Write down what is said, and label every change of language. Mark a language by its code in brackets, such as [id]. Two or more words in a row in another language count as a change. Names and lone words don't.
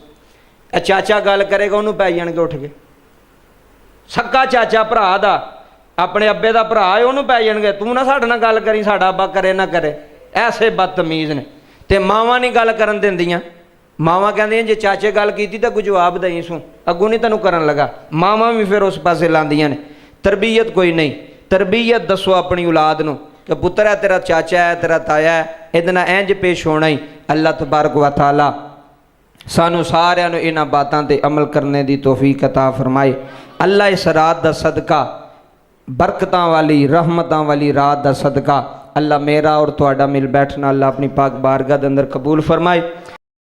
[pa] چاچا گل کرے گا انہوں نے پے جانڑگے اٹھ کے، سکا چاچا بھرا دا، اپنے ابے دا بھرا ہے انہوں نے پے جانڑگے، تو نا ساڈے نال گل کری، ساڈا ابا کرے نا کرے. ایسے بدتمیز نے. تے ماواں نہیں گل کرن دیندیاں، ماواں کہندیاں جے چاچے گل کیتی تاں کوئی جواب دئی سوں، اگوں نہیں تینوں کرن لگا. ماواں بھی فیر اس پاسے لاندیاں نے. تربیت کوئی نہیں۔ تربیت دسو اپنی اولاد نوں کہ پتر ہے تیرا چاچا ہے تیرا تایا ہے ادنا اینج پیش ہونا ہی [ar] اللہ تبارک و تعالی [pa] سانو سارے نو انہاں باتاں تے عمل کرنے دی توفیق عطا فرمائے۔ اللہ اس رات دا صدقہ برکتاں والی رحمتاں والی رات دا صدقہ اللہ میرا اور تہاڈا مل بیٹھنا اللہ اپنی پاک بارگاہ دے اندر قبول فرمائے۔